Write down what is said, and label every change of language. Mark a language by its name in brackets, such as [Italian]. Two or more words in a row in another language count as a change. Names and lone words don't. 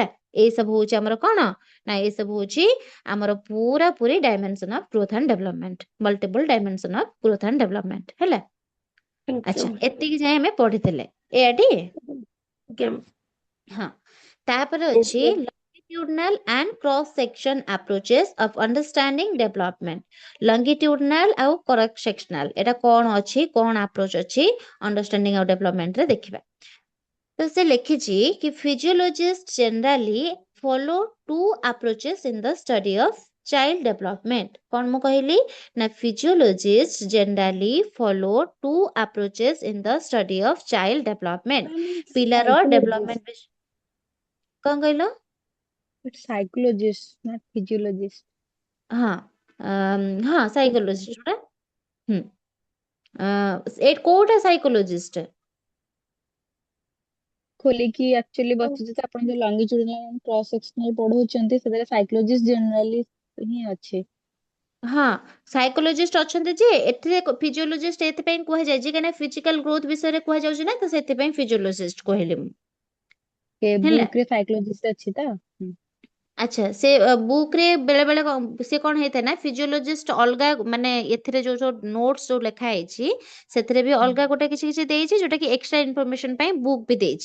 [Odia] ଏଇ ସବୁ ହଉଛି ଆମର କଣ ନା ଏଇ ସବୁ ହଉଛି ଆମର ପୁରାପୁରି [English] dimension of growth and development, multiple dimension of growth and development [Odia] ହେଲା। [English] Thank [Odia] ଆଚ୍ଛା, [English] you. [Odia] ଏତିକି ଯାଏ ଆମେ ପଢିଥିଲେ ଏଆଟି। [English] Okay. [Odia] ହଁ, ତାପରେ [English] Yes, [Odia] ଅଛି [English] ma'am. longitudinal and cross section approaches of understanding development। [Odia] longitudinal ଆଉ [English] cross sectional [Odia] ଏଟା କଣ ଅଛି, କଣ ଆପ୍ରୋଚ ଅଛି ଅଣ୍ଡରଷ୍ଟାଣ୍ଡିଂ ଆଉ ଡେଭଲପମେଣ୍ଟରେ ଦେଖିବା। ତ ସେ ଲେଖିଛି କି [English] physiologists generally follow two approaches in the study of child development। [Odia] କଣ ମୁଁ କହିଲି ନା [English] physiologists generally follow two approaches in the study of child development। [Odia] ପିଲାର ଡେଭଲପମେଣ୍ଟ କଣ କହିଲ? [English] It's psychologist, not physiologist. [Odia] ହଁ ହଁ ସାଇକୋଲୋଜିଷ୍ଟ ଯୋଉଟା। କୋଉଟା ସାଇକୋଲୋଜିଷ୍ଟ? ଖୋଲିକି actually ବସିଛି ତ ଆପଣ ଯୋଉ [English] longitudinal and cross sectional [Odia] ପଢଉଛନ୍ତି ସେଥିରେ [English] psychologist generally [Odia] ହିଁ ଅଛି। ହଁ, ସାଇକୋଲୋଜିଷ୍ଟ ଅଛନ୍ତି ଯେ ଏଥିରେ ଫିଜିଓଲୋଜିଷ୍ଟ ଏଥିପାଇଁ କୁହାଯାଇଛି କାହିଁକିନା [English] physical growth [Odia] ବିଷୟରେ କୁହାଯାଉଛି ନା, ତ ସେଥିପାଇଁ ଫିଜିଓଲୋଜିଷ୍ଟ କହିଲି ମୁଁ ହେଲା। ବୁକ୍ ରେ psychologist ଅଛି ତ? ଆଚ୍ଛା, ସେ ବୁକ୍ ରେ ବେଳେ ବେଳେ ସେ କଣ ହେଇଥାଏ ନା ଫିଜିଓଲୋଜିଷ୍ଟ ଅଲଗା, ମାନେ ଏଥିରେ ଯୋଉ ଯୋଉ ନୋଟ୍ସ ଯୋଉ ଲେଖା ହେଇଛି ସେଥିରେ ବି ଅଲଗା ଗୋଟେ କିଛି କିଛି ଦେଇଛି ଯୋଉଟା କି [English] extra information [Odia] ପାଇଁ ବୁକ୍ ବି ଦେଇଛି।